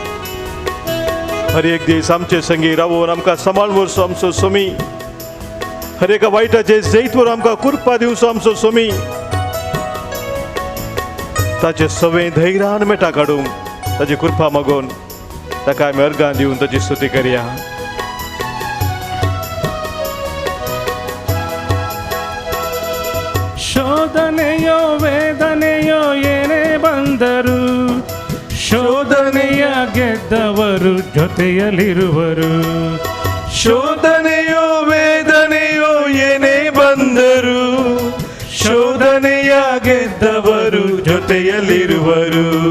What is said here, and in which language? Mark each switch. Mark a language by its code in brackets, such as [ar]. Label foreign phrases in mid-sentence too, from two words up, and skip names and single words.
[kok] हर एक दीस आमचे संगी रावून आमकां सांबाळून व्हरचो आमचो स्वामी हर एका वायटाचे जैतवर आमकां कृपा दिवचो आमचो स्वामी ताचे सवे धैर्यान मेटा काडूंक ताची कृपा मागून ताका आमी अर्गां दिवन ताची स्तुती करया. [kn] ಶೋಧನೆಯೋ ವೇದನೆಯೋ ಏನೇ ಬಂದರು ಶೋಧನೆಯ ಗೆದ್ದವರು ಜೊತೆಯಲ್ಲಿರುವರು. ಶೋಧನೆಯೋ ವೇದನೆಯೋ ಏನೇ ಬಂದರು ಶೋಧನೆಯ ಗೆದ್ದವರು ಜೊತೆಯಲ್ಲಿರುವರು.